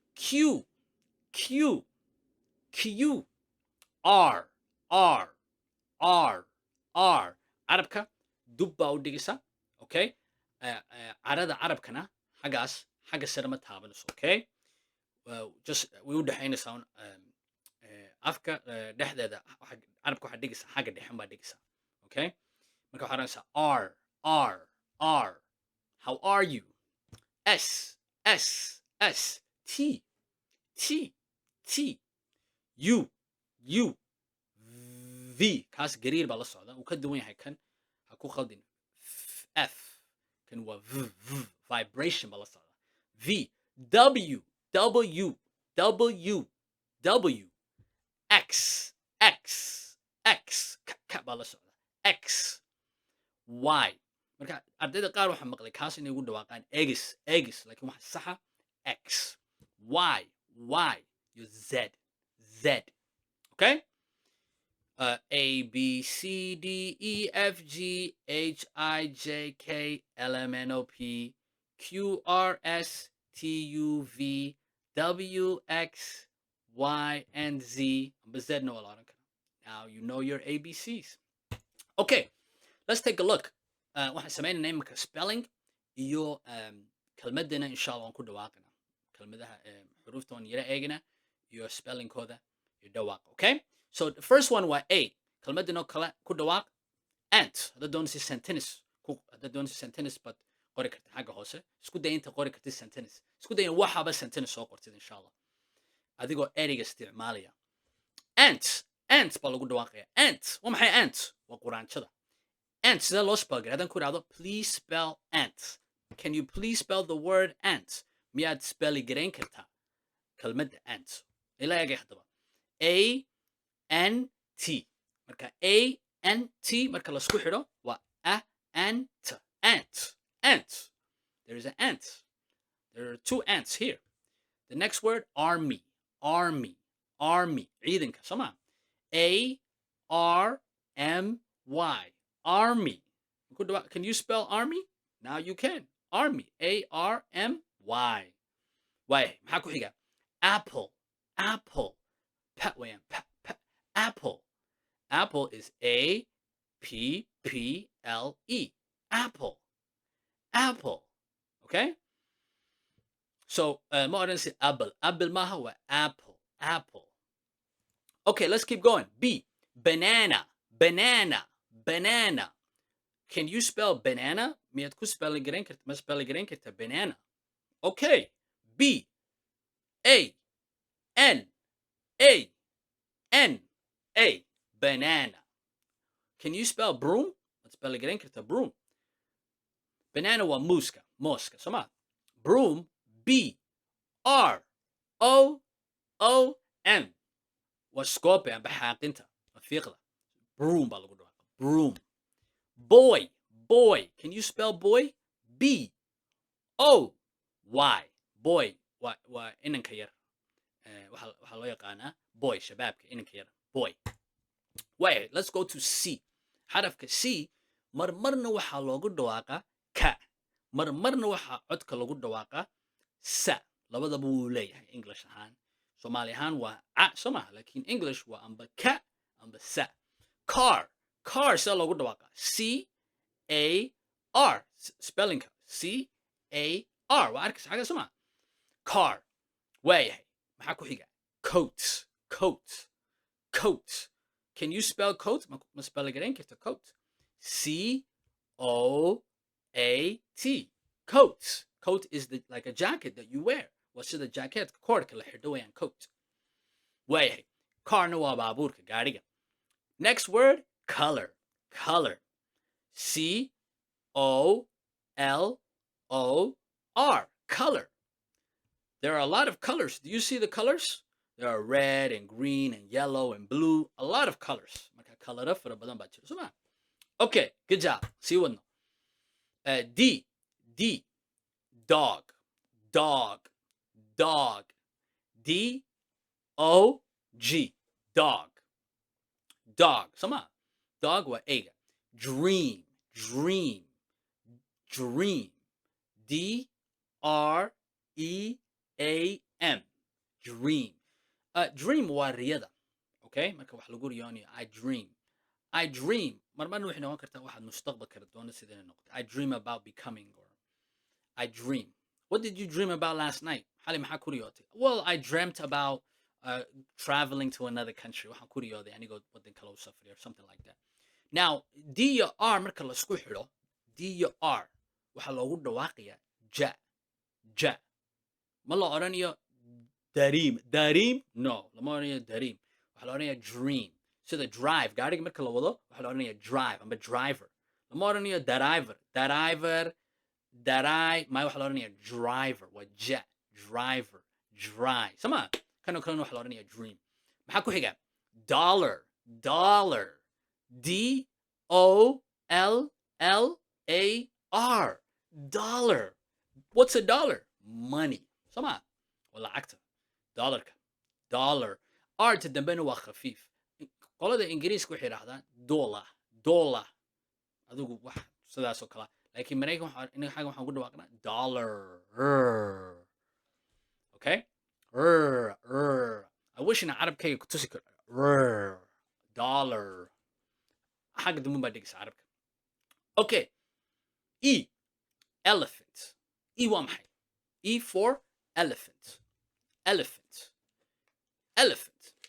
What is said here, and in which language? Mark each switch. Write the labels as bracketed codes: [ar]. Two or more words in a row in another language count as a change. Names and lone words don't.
[so] q r carabka dub baa u dhigaysa okay carada carabkana xagga sare ma taabanayso okay just way u dhexaynaysaa afka dhexdeeda carabka waxaa dhigaysa xagga dhexan baa dhigaysa okay marka waxaa oranaysaa r [en] how are you [so] s t u v kaas gariir baa la socda uu ka duwan yahay kan ha ku khaldin f kan waa vibration baa la socda v w x baa la socda x y marka ardayda qaar waxaa maqlay kaas inay ugu dhawaaqaan egis laakiin waxa saxa x y iyo z okay [en] A, B, C, D, E, F, G, H, I, J, K, L, M, N, O, P, Q, R, S, T, U, V, W, X, Y and Z [so] amba Z na waa la odhan karaa. [en] Now you know your ABCs. Okay, let's take a look. [so] Waxaan samaynaynaa iminka spelling iyo kelmadana [ar] إن شاء الله [so] waan ku dhawaaqina kelmadaha xuruufta waan yara eegina iyo spellingkooda iyo dhawaaqa. [en] Okay, so the first one waa A. [so] kelmadanoo kale ku dhawaaq ant. haddaad doonaysa sentence haddaad doonaysa sentence baad qori karta xagga hoose. isku day inta qori kartid sentence. isku day in waxaba sentence soo qortid [ar] إن شاء الله [so] adigoo ereyga isticmaalaya. ant baa lagu dhawaaqaya. ant waa maxay? ant waa quraanjada. ant sidee loo spell garay? haddaan ku idhahdo [en] please spell ant, can you please spell the word ant? [so] miyaad spelli garayn kartaa kelmadda ant? ila eegay haddaba. A N T. marka A N T marka lasku xidho waa ant. [en] ant. There is an ant. There are two ants here. The next word, army. [so] ciidanka soo maa. [en] ARMY. army. Can you spell army? Now you can. army. ARMY. [so] waay maxaa ku xiga? apple. pa weeyaan apple. [en] apple is APPLE. apple. Okay, so [so] ma odhan si apple maaha waa apple. [en] Okay, let's keep going. B, banana. Can you spell banana? [so] miyaad ku spell garayn karta? ma spell garayn karta banana? [en] Okay. B, A N A, banana. Can you spell broom? [so] maad spell garayn karta broom? banana waa mooska soo maa. [en] broom, BROOM. [so] waa scope amba xaaqinta fiiqda. broom baa lagu dhawaaqa. [en] broom. boy. Can you spell boy? BOY. [so] boy waa inanka yar. waxaa loo yaqaanaa boy, shabaabka, inanka yar. [en] boy. Wait, let's go to C. [so] xarafka C marmarna waxaa loogu dhawaaqa ka, marmarna waxaa codka lagu dhawaaqa sa. labadaba wuu leeyahay english ahaan. soomaali ahaan waa a soo maha, laakiin english waa amba ka amba sa. car sida loogu dhawaaqa CAR. spellingka CAR waa arkaysa xagga soo maha. car. waayahay maxaa ku xiga? [en] coat. Can you spell coat? [so] ma spell garayn karta coat? [en] COAT. Coat is like a jacket that you wear. [so] waa sida jacketka koorka la xidho weeyaan coat. waayahay carna waa baabuurka, gaariga. [en] Next word, color. COLOR. color. There are a lot of colors. Do you see the colors? There are red and green and yellow and blue. A lot of colors. [so] marka colora fara badan baa jira soo maa. [en] Okay, good job. [so] sii wadno. [en] D, dog. DOG. [so] dog soo maa. dog waa eyga. [en] dream. DREAM. [so] dream. dream waa riyada. okay, marka wax lagu riyoonayo [en] I dream [so] marmarna waxay noqon kartaa waxaad mustaqbalka doona sida inay noqoto. [en] I dream about becoming, or I dream. What did you dream about last night? [so] xali maxaa ku riyootay? [en] Well, I dreamt about traveling to another country. [so] waxaan ku riyooday anigoo waddan kale u safriya, [en] or something like that. Now, [so] D iyo R marka laisku xidho, D iyo R waxaa loogu dhawaaqayaa ja. ma la odhanayo dareem. No, lama odhanayo dareem. waxaa la odhanayaa dream. sida drive, gaariga marka la wado waxaa la odhanayaa drive amba driver. lama odhanayo driver. maya waxaa la odhanayaa driver. waa ja. driver. dry sama. kanoo kalena waxaa la odhanayaa dream. maxaa ku xiga? dollar. DOLLAR. [en] dollar. What's a dollar? Money. [so] sama. waa lacagta. dollar. R ta dambena waa khafiif. qolada ingiriiska waxay yidhahdaan dollar. adigu wax sidaasoo kala. laakiin maraykan xagga waxaan ku dhawaaqnaa dollar. okay. [en] I wish [so] inaan carabkayga ku tusi karo rrr dollar xagga dambe baa dhegaysa carabka okay e elephant e waa maxay [en] e for elephant elephant [so] elephant